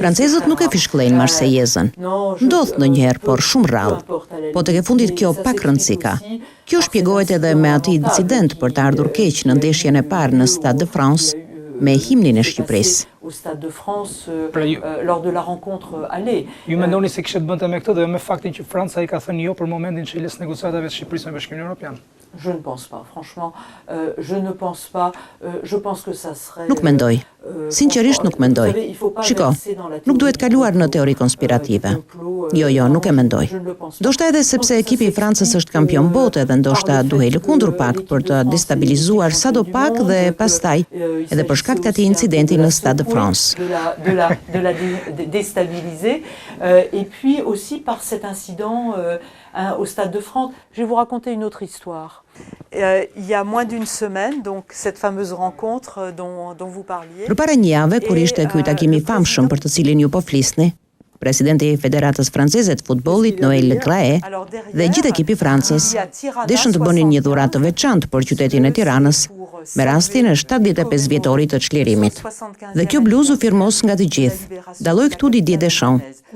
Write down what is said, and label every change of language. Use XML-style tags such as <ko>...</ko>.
<sq>Francezët nuk e fishkëllejnë Marsejezën. Ndodh ndonjëherë, por shumë rrallë. Po tek e fundit kjo pak rëndësi ka. Kjo shpjegohet edhe me atë incident për të ardhur keq në ndeshjen e parë në Stade de France me himnin e Shqipërisë.</sq> <fr>Au Stade de France lors de la rencontre aller.</fr> <sq>Ju mendoni se kishte bënte me këtë dhe me faktin që Franca I ka thënë jo për momentin çeljes negociatave të Shqipërisë me Bashkimin Evropian?</sq> <fr>Je ne pense pas, franchement, je ne pense pas. Je pense que ça serait.</fr> <sq>Nuk mendoj. Sinqerisht nuk mendoj. Shiko, nuk duhet kaluar në teori konspirative. Jo, nuk e mendoj. Ndoshta edhe sepse ekipi I Francës është kampion bote dhe ndoshta duhej lëkundur pak për të destabilizuar sadopak dhe pastaj edhe për shkak të atij incidenti në Stade de France.</sq> <fr>De la déstabiliser et puis aussi par cet incident au Stade de France. Je vais vous raconter une autre histoire. Il y a moins d'une semaine, donc cette fameuse rencontre dont vous parliez.</fr> <sq>Përpara një jave, kur ishte ky takim I famshëm për të cilin ju po flisni, presidenti I Federatës Franceze të Futbollit, Noël Le Graët, dhe gjithë ekipi Francës deshën të bënin një dhuratë të veçantë për qytetin e Tiranës, me rastin e 75 vjetorit të çlirimit. Dhe kjo bluzë u firmos nga të gjithë. Dalloi këtu Didier Deschamps.</sq>